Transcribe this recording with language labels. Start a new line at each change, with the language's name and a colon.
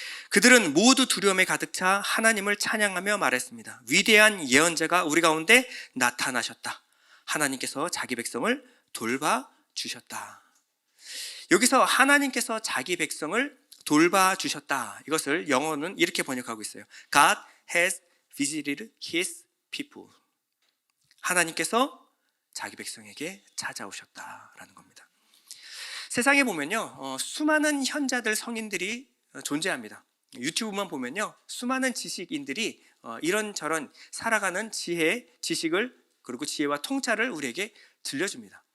Korean: 그들은 모두 두려움에 가득 차 하나님을 찬양하며 말했습니다. 위대한 예언자가 우리 가운데 나타나셨다. 하나님께서 자기 백성을 돌봐주셨다. 여기서 하나님께서 자기 백성을 돌봐주셨다. 이것을 영어는 이렇게 번역하고 있어요.
English: God has visited his people.
Korean: 하나님께서 자기 백성에게 찾아오셨다라는 겁니다. 세상에 보면요, 수많은 현자들, 성인들이 존재합니다. 유튜브만 보면요, 수많은 지식인들이 이런저런 살아가는 지혜, 지식을, 그리고 지혜와 통찰을 우리에게 들려줍니다.